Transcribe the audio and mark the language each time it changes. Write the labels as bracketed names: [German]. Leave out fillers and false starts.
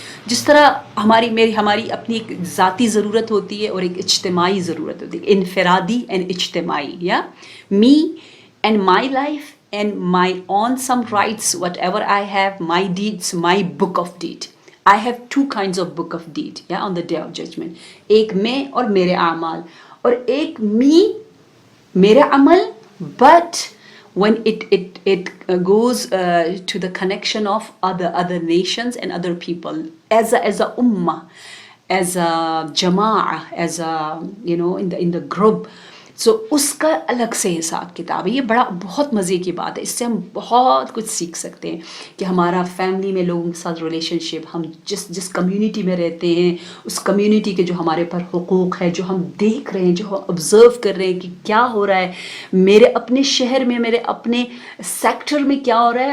[Urdu] جس طرح ہماری اپنی ایک ذاتی ضرورت ہوتی ہے اور ایک اجتماعی ضرورت ہوتی ہے، انفرادی اینڈ اجتماعی. [English] یا me and my life and my own some rights whatever I have, my deeds, my book of deed. I have 2 kinds of book of deed on the day of judgment. [Urdu] ایک میں اور میرے اعمال، اور ایک میرے عمل، [English] but when it goes to the connection of other nations and other people as a ummah, as a jama'ah, as a in the group. [Urdu] سو اس کا الگ سے حساب کتاب ہے. یہ بہت مزے کی بات ہے. اس سے ہم بہت کچھ سیکھ سکتے ہیں کہ ہمارا فیملی میں لوگوں کے ساتھ ریلیشن شپ، ہم جس کمیونٹی میں رہتے ہیں، اس کمیونٹی کے جو ہمارے پر حقوق ہے، جو ہم دیکھ رہے ہیں، جو ہم آبزرو کر رہے ہیں کہ کیا ہو رہا ہے میرے اپنے شہر میں، میرے اپنے سیکٹر میں کیا ہو رہا ہے.